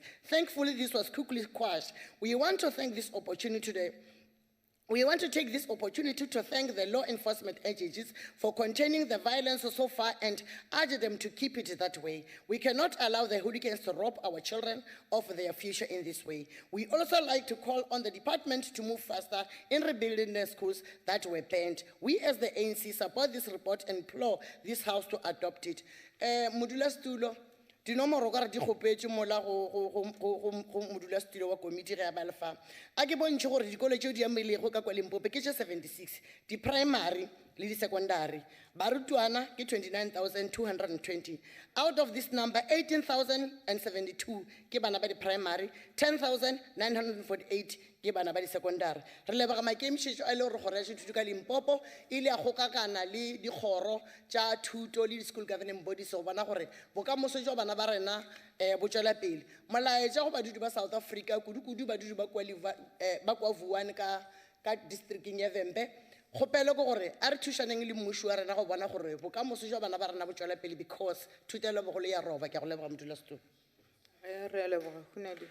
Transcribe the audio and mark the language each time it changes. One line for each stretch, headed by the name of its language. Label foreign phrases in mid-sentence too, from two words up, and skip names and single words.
English: Thankfully, this was quickly quashed. We want to take this opportunity to thank the law enforcement agencies for containing the violence so far and urge them to keep it that way. We cannot allow the hooligans to rob our children of their future in this way. We also like to call on the department to move faster in rebuilding the schools that were banned. We as the ANC support this report and implore this House to adopt it.
Northern Sotho: Modula Stulo, dinomoro ka re di gopetse mola go modulasetulo wa komiti ge ya balfa a ke bontšhe gore dikolo tšeo di amelego ka kwa Limpopo ke tše 76 di-primary le di-secondary barutwana ke 29,220.
English: Out of this number,
Northern Sotho: 18,072 ke bana ba di-primary, 10,948 ke bana ba di-secondary. Re leboga maikemišetšo a ile gore kgoro ya sethuto ka Limpopo ile ya gokagana le dikgoro tša thuto le
English: di-school governing bodies
Northern Sotho: go bona gore bokamoso jwa bana ba rena bo tšwela pele. Molaetša go badudi ba South Africa kudu-kudu badudi ba kwa Vuwani ka districting ya Vembe, kgopelo ke gore a re thušaneng le mmušo wa rena go bona gore bokamoso jwa bana ba rena bo tšwela pele because thutelo bogolo ya roba. Ke a go leboga modulasetulo. Re a leboga. Khunadi.